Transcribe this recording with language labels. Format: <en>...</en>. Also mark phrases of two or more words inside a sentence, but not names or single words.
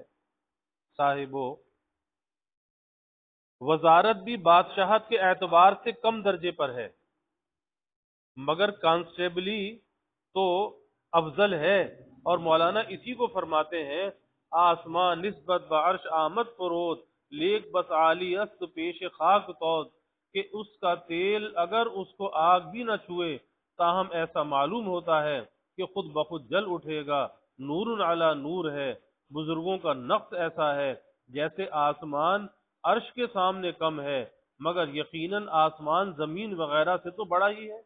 <ur>صاحبو، وزارت بھی بادشاہت کے اعتبار سے کم درجے پر ہے، مگر کانسٹیبلی تو افضل ہے، اور مولانا اسی کو فرماتے ہیں</ur> <fa>آسمان نسبت بعرش آمد فروز، لیک بس عالی است پیش خاک توز،</fa> <ur>کہ اس کا تیل اگر اس کو آگ بھی نہ چھوئے تاہم ایسا معلوم ہوتا ہے کہ خود بخود جل اٹھے گا،</ur> <ar>نور علی نور</ar> <ur>ہے۔ بزرگوں کا نقص ایسا ہے جیسے آسمان عرش کے سامنے کم ہے، مگر یقیناً آسمان زمین وغیرہ سے تو بڑا ہی ہے۔</ur>